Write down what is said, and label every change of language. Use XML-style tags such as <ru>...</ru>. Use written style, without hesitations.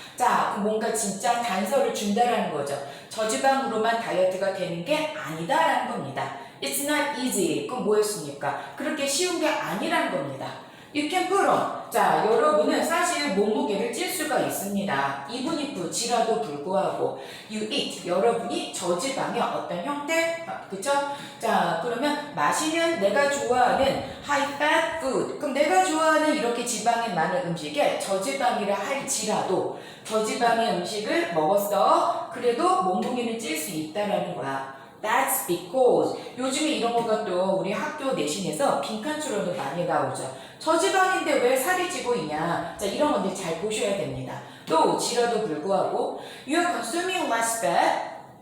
<ko>자, 뭔가 진짜 단서를 준다라는 거죠. 저지방으로만 다이어트가 되는 게 아니다라는 겁니다.</ko> <en>It's not easy.</en> <ko>그럼 뭐였습니까? 그렇게 쉬운 게 아니라는 겁니다.</ko> <en>You can put on.</en> <ko>자, 여러분은 사실 몸무게를 찔 수가 있습니다.</ko> <en>even if</en> <ko>지라도 불구하고</ko> <en>you eat.</en> <ko>여러분이 저지방의 어떤 형태, 그쵸? 자, 그러면 마시는 내가 좋아하는</ko> <en>high fat food.</en> <ko>그럼 내가 좋아하는 이렇게 지방이 많은 음식에 저지방이라 할지라도 저지방의 음식을 먹었어. 그래도 몸무게는 찔 수 있다라는 거야.</ko> <en>That's because</en> <ko>요즘에 이런 거가 또 우리 학교 내신에서 빈칸추로도 많이 나오죠. 저지방인데 왜 살이 찌고 있냐. 자, 이런 건데 잘 보셔야 됩니다. 또 지라도 불구하고</ko> <en>You are consuming less fat.</en>